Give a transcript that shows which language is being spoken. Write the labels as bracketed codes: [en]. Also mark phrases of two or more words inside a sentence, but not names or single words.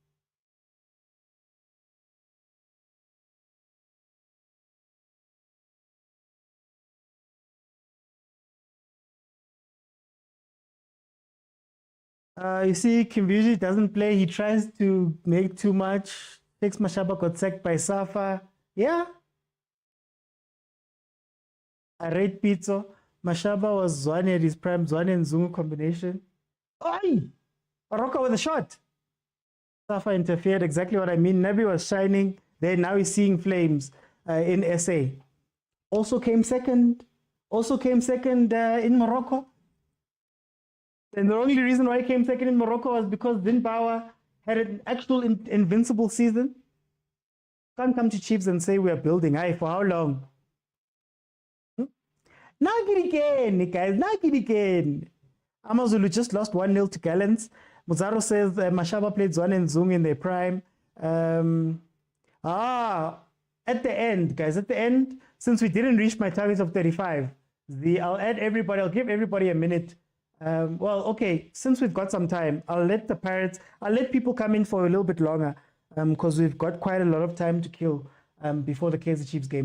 [en] You see, Kimbuzi doesn't play. He tries to make too much. Takes Mashaba, got sacked by Safa. Yeah. I rate Pitso. Mashaba was Zwane at his prime. Zwane and Zungu combination. Oi! Baroka with a shot. Safa interfered. Exactly what I mean. Nabi was shining. There, now he's seeing flames in SA. Also came second in Morocco. And the only reason why he came second in Morocco was because Zimbabwe had an actual invincible season. Can't come to Chiefs and say we are building. Aye, for how long? Nagiriken, guys, Nagiriken. Amazulu just lost 1-0 to Gallants. Muzaro says Mashaba played Zwane and Zung in their prime. At the end, guys, since we didn't reach my target of 35, I'll give everybody a minute Well, okay, since we've got some time, I'll let people come in for a little bit longer because we've got quite a lot of time to kill before the Kaizer Chiefs game.